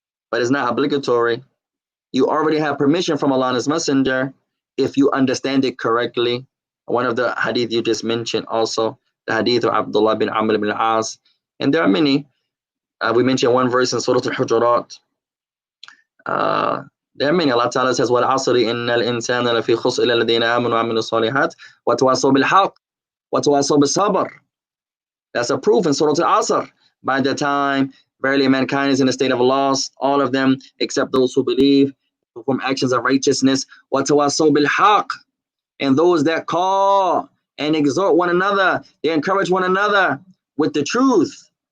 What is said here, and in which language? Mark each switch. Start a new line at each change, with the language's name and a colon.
English: But it's not obligatory. You already have permission from Allah and His Messenger if you understand it correctly. One of the hadith you just mentioned also, the hadith of Abdullah bin Amr bin al-As. And there are many. We mentioned one verse in Surah Al-Hujurat. There are many. Allah Ta'ala says,
Arabic: وَالْعَصْرِ إِنَّ الْإِنسَانَ لَفِي خُسْرٍ إِلَّا الَّذِينَ آمَنُوا وَعَمِلُوا الصَّالِحَاتِ وَتَوَاصَوْا بِالْحَقِّ وَتَوَاصَوْا بِالصَّبْرِ.
English: That's a proof in Surah Al-Asr. By the time verily mankind is in a state of loss, all of them except those who believe, perform actions of righteousness,
Arabic: وَتَوَاصَوْا بِالْحَقِّ,
English: and those that call and exhort one another, they encourage one another with the truth.